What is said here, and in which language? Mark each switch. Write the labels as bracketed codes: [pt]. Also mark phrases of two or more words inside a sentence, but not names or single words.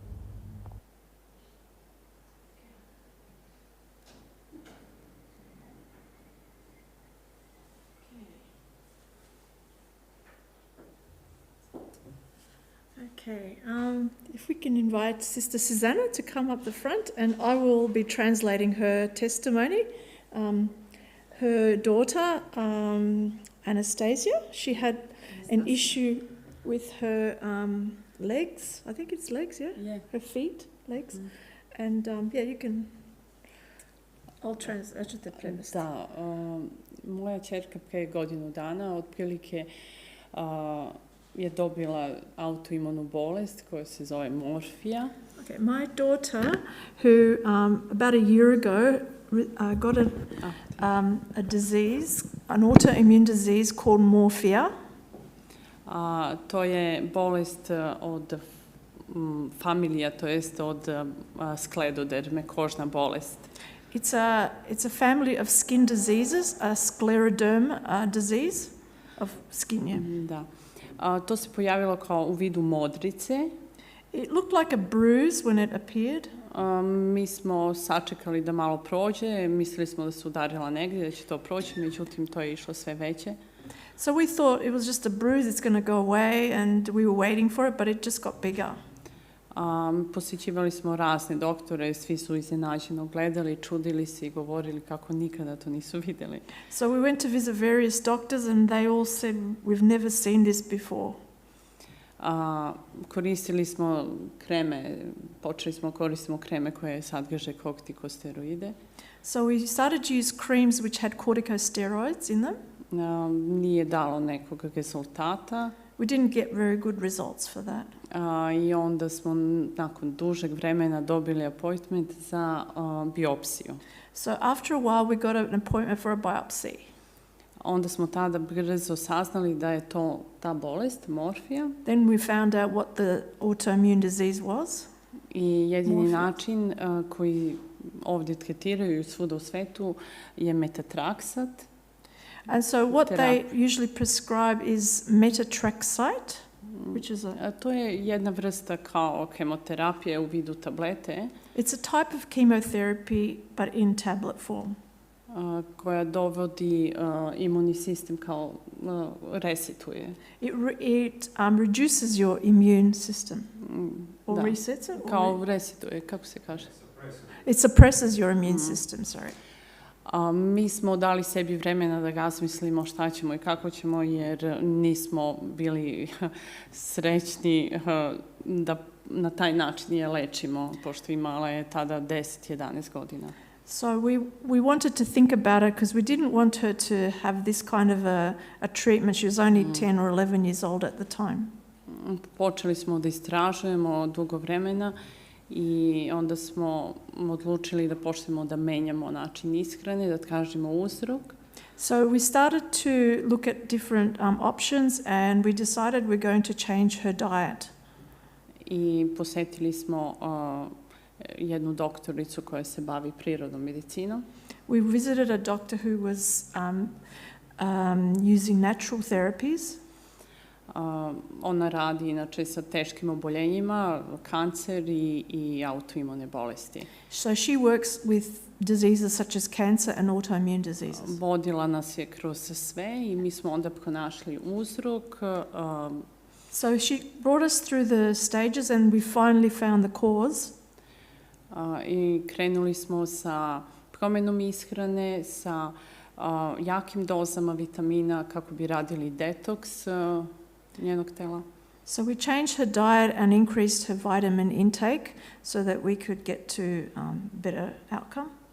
[en] Okay, if we can invite Sister Susanna to come up the front, and I will be translating her testimony. Her daughter, Anastasia, she had an issue with her legs. I think it's legs, yeah? [bs] Je. [en] Her feet, legs. Mm. And yeah, you can... [bs] ja ću te prevesti. Da, moja ćerka prije godinu dana otprilike je dobila autoimunu bolest koja se zove morfija. [en] Okay, my daughter, who about a year ago got a disease, an autoimmune disease called morphia. [bs] To je bolest od familija, to jest od skleroderme, kožna bolest. [en] It's a family of skin diseases, a scleroderm disease of skin. Yeah. [bs] Da. To se pojavilo kao u vidu modrice. [en] It looked like a bruise when it appeared. [bs] Mi smo sačekali da malo prođe, mislili smo da se udarila negdje, da će to proći, međutim to je išlo sve veće. [en] So we thought it was just a bruise, it's going to go away, and we were waiting for it, but it just got bigger. [bs] Posjećivali smo razne doktore, svi su iznenađeno gledali, čudili se i govorili kako nikada to nisu vidjeli. [en] So we went to visit various doctors and they all said, we've never seen this before. [bs] Koristili smo kreme, počeli smo koristimo kreme koje sadrže kortikosteroide. [en] So we started to use creams which had corticosteroids in them. [bs] Nije dalo nekog rezultata. [en] We didn't get very good results for that. [bs] I onda smo nakon dužeg vremena dobili appointment za biopsiju. [en] So after a while we got an appointment for a biopsy. [bs] Onda smo tada brzo saznali da je to ta bolest, morfija. [en] Then we found out what the autoimmune disease was. [bs] I jedini Morfija. način koji ovdje tretiraju svuda u svetu je metatraksat. [en] And so what they usually prescribe is methotrexate, which is [bs] To je jedna vrsta kao kemoterapije u vidu tablete. [en] it's a type of chemotherapy but in tablet form. [bs] Koja dovodi imunni sistem kao resetuje. [en] It reduces your immune system or [bs] Da. [en] resets it. [bs] Kao resetuje, kako se kaže? [en] It suppresses your immune system. Sorry. [bs] Mi smo dali sebi vremena da razmislimo šta ćemo i kako ćemo, jer nismo bili srećni da na taj način je lečimo, pošto imala je tada 10-11 godina. [en] So we wanted to think about it because we didn't want her to have this kind of a treatment. She was only 10 or 11 years old at the time. [bs] Počeli smo da istražujemo dugo vremena i onda smo odlučili da počnemo da menjamo način ishrane, da tražimo uzrok. [en] So we started to look at different options and we decided we're going to change her diet. [bs] I posetili smo jednu doktoricu koja se bavi prirodnom medicinom. [en] We visited a doctor who was using natural therapies. [bs] Ona radi inače sa teškim oboljenjima, kancer i autoimune bolesti. [en] So she works with diseases such as cancer and autoimmune diseases. [bs] Vodila nas je kroz sve i mi smo onda pronašli uzrok. [en] So she brought us through the stages and we finally found the cause. [bs] I krenuli smo sa promjenom ishrane, sa jakim dozama vitamina kako bi radili detoks njenog tela. [en] So we changed her diet and increased her vitamin intake so that we could get to better outcome.